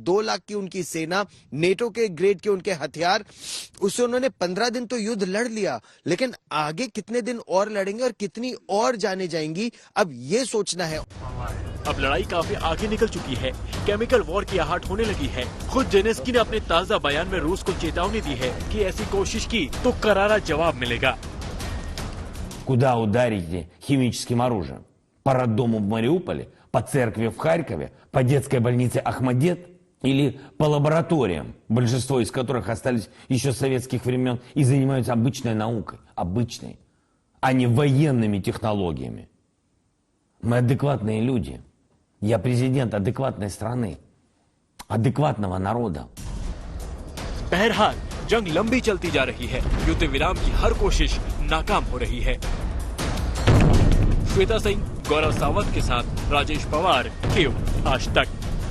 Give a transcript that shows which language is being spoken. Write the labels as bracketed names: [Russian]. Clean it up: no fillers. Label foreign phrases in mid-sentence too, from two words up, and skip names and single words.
[Hindi] 2 लाख की उनकी सेना, नेटो के ग्रेड के उनके हथियार, उससे उन्होंने 15 दिन तो युद्ध लड़ लिया, लेकिन आगे कितने दिन और लड़ेंगे और कितनी और जाने जाएंगी, अब ये सोचना है। अब लड़ाई काफी आगे निकल चुकी है, [English] chemical war [Hindi] की आहट होने लगी है। खुद जेलेंस्की ने अपने ताज़ा बयान में रूस को चेतावनी दी है कि ऐसी कोशिश की तो करारा जवाब मिलेगा। [Russian] Куда ударите химическим оружием? По роддому в Мариуполе, по церкви в Харькове, по детской больнице Ахмадет или по лабораториям, большинство из которых остались еще с советских времен и занимаются обычной наукой, обычной, а не военными технологиями. Мы адекватные люди. Я президент адекватной страны, адекватного народа. [Hindi] बहरहाल जंग लंबी चलती जा रही है, युद्ध विराम की हर कोशिश नाकाम हो रही है। श्वेता सिंह, गौरव सावंत के साथ राजेश पवार, कीव आज तक।